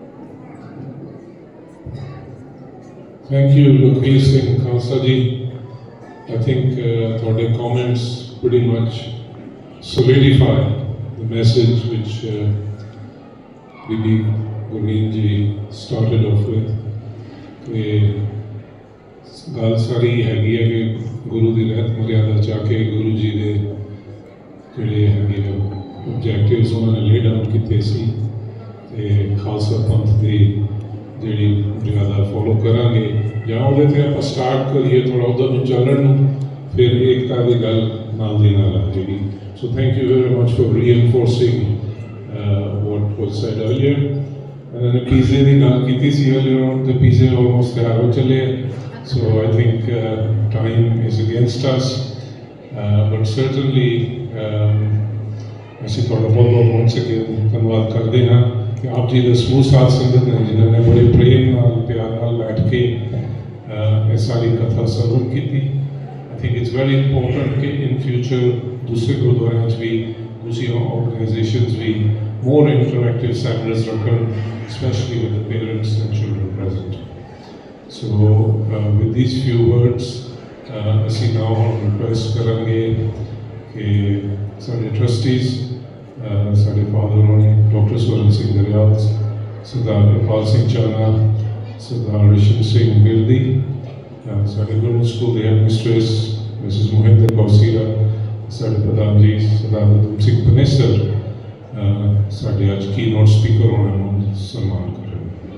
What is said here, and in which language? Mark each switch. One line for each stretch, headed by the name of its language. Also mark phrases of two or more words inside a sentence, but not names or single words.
English: Thank you, Gurveen Singh Khalsa ji. I think ਤੁਹਾਡੇ comments pretty much solidify the message which Bibi Gurveen ji started off with.
Punjabi: ਕਿ ਗੱਲ ਸਾਰੀ ਹੈਗੀ ਹੈ ਕਿ ਗੁਰੂ ਦੀ ਰਹਿਤ ਮਰਿਆਦਾ ਚ ਆ ਕੇ ਗੁਰੂ ਜੀ ਦੇ ਜਿਹੜੇ ਹੈਗੇ ਆਬਜੈਕਟਿਵਸ ਉਹਨਾਂ ਨੇ
English: lay down
Punjabi: ਕੀਤੇ ਸੀ ਤੇ ਖਾਲਸਾ ਪੰਥ ਦੀ ਜਿਹੜੀ ਮਰਿਆਦਾ ਫੋਲੋ ਕਰਾਂਗੇ ਜਾਂ ਉਹਦੇ 'ਤੇ ਆਪਾਂ ਸਟਾਰਟ ਕਰੀਏ ਥੋੜ੍ਹਾ ਉੱਧਰ ਨੂੰ ਚੱਲਣ ਨੂੰ, ਫਿਰ ਏਕਤਾ ਦੀ ਗੱਲ ਨਾਲ ਦੀ ਨਾਲ ਆ ਜਾਏਗੀ।
English: so thank you very much for reinforcing what was said earlier.
Punjabi: ਇਹਨਾਂ ਨੇ ਪੀਜ਼ੇ ਦੀ ਗੱਲ ਕੀਤੀ ਸੀ
English: earlier on,
Punjabi: ਤੇ ਪੀਜ਼ੇ ਆਲਮੋਸਟ ਤਿਆਰ ਹੋ ਚੱਲੇ।
English: so I think time is against us, but certainly
Punjabi: ਅਸੀਂ ਤੁਹਾਡਾ ਬਹੁਤ ਬਹੁਤ
English: once again
Punjabi: ਧੰਨਵਾਦ ਕਰਦੇ ਹਾਂ ਕਿ ਆਪ ਜੀ ਦੇ ਸਮੂਹ ਸਾਧ ਸੰਗਤ ਨੇ ਜਿਨ੍ਹਾਂ ਨੇ ਬੜੇ ਪ੍ਰੇਮ ਨਾਲ ਪਿਆਰ ਨਾਲ ਬੈਠ ਕੇ ਇਹ ਸਾਰੀ ਕਥਾ ਸਰਵਣ ਕੀਤੀ।
English: I think it's very important ਕਿ in future
Punjabi: ਦੂਸਰੇ ਗੁਰਦੁਆਰਿਆਂ 'ਚ ਵੀ ਦੂਸਰੀਆਂ ਆਰਗੇਨਾਈਜੇਸ਼ਨਸ ਵੀ
English: more interactive seminars ਰੱਖਣ, especially with the parents and children present. So with these few words
Punjabi: ਅਸੀਂ
English: now request
Punjabi: ਕਰਾਂਗੇ ਕਿ ਸਾਡੇ trustees ਸਾਡੇ ਫਾਦਰ ਹੋਣੇ ਡਾਕਟਰ ਸਵਰਨ ਸਿੰਘ ਦਰਿਆਲ, ਸਰਦਾਰ ਕਿਰਪਾਲ ਸਿੰਘ ਚਾਨਾ, ਸਰਦਾਰ ਰਿਸ਼ਨ ਸਿੰਘ ਬਿਰਦੀ, ਸਾਡੇ ਗੁਰੂ ਸਕੂਲ ਦੇ
English: headmistress Mrs
Punjabi: ਮੋਹਿੰਦਰ ਕੌਸੀਰਾ, ਸਾਡੇ ਪ੍ਰਧਾਨ ਜੀ ਸਰਦਾਰ ਦੂਮ ਸਿੰਘ ਪਨੇਸਰ ਸਾਡੇ ਅੱਜ
English: keynote speaker
Punjabi: ਹੋਣਾ ਨੂੰ ਸਨਮਾਨ ਕਰਾਂਗੇ।